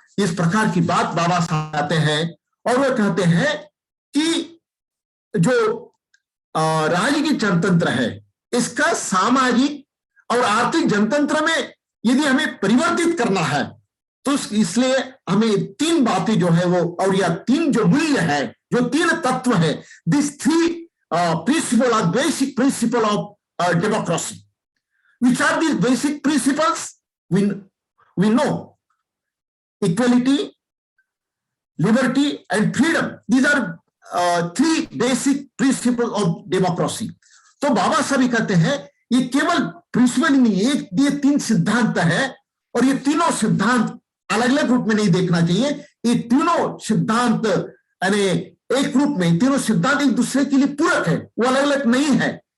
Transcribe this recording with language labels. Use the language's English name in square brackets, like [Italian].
[Hindi] इस प्रकार की बात बाबा साहब कहते हैं। और वह कहते हैं कि जो राजनीतिक जनतंत्र है, इसका सामाजिक और आर्थिक जनतंत्र में यदि हमें परिवर्तित करना है तो इसलिए हमें तीन बातें जो है वो, और या तीन जो मूल्य है, जो तीन तत्व है, [English] This three principle are basic principle of democracy. Which are these basic principles? We know equality, liberty, and freedom. These are three basic principles of democracy. [Hindi] तो बाबा साहब कहते हैं ये केवल प्रिंसिपल नहीं है, ये तीन सिद्धांत है और ये तीनों सिद्धांत अलग अलग रूप में नहीं देखना चाहिए। ये तीनों सिद्धांत यानी एक रूप में, तीनों सिद्धांत एक दूसरे के लिए पूरक है, वो अलग अलग नहीं है।